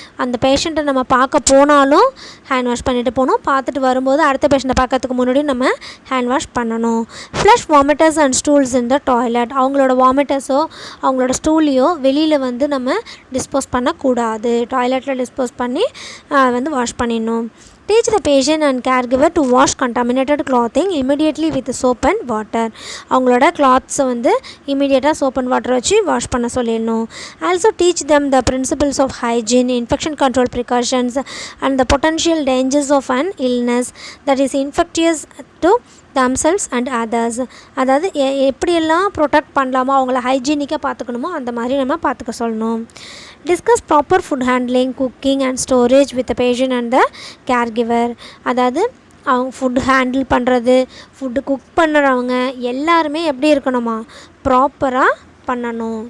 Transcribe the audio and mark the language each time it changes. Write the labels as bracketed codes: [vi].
[ta] அந்த பேஷண்ட்டை நம்ம பார்க்க போனாலும் ஹேண்ட் வாஷ் பண்ணிவிட்டு போகணும், பார்த்துட்டு வரும்போது அடுத்த பேஷண்ட்டை பார்க்கறதுக்கு முன்னாடி நம்ம ஹேண்ட் வாஷ் பண்ணணும். [en] flush vomiters and stools in the toilet, [ta] அவங்களோட வாமிட்டர்ஸோ அவங்களோட ஸ்டூலையோ வெளியில் வந்து நம்ம டிஸ்போஸ் பண்ணக்கூடாது, டாய்லெட்டில் டிஸ்போஸ் பண்ணி வந்து வாஷ் பண்ணிடணும். [en] Teach the patient and caregiver to wash contaminated clothing immediately with soap and water. [ta] அவங்களோட கிளாத்ஸை வந்து இமீடியட்டாக சோப் அண்ட் வாட்டர் வச்சு வாஷ் பண்ண சொல்லிடணும். [en] Also teach them the principles of hygiene, infection control precautions and the potential dangers of an illness that is infectious to themselves and others. [ta] அதாவது எப்படியெல்லாம் protect பண்ணலாமோ அவங்கள ஹைஜீனிக்காக பார்த்துக்கணுமோ அந்த மாதிரி நம்ம பார்த்துக்க சொல்லணும். [en] Discuss proper food handling, cooking and storage with the patient and the caregiver. [ta] அதாவது அவங்க ஃபுட் ஹேண்டில் பண்ணுறது, ஃபுட்டு குக் பண்ணுறவங்க எல்லாருமே எப்படி இருக்கணுமா, ப்ராப்பராக பண்ணணும்.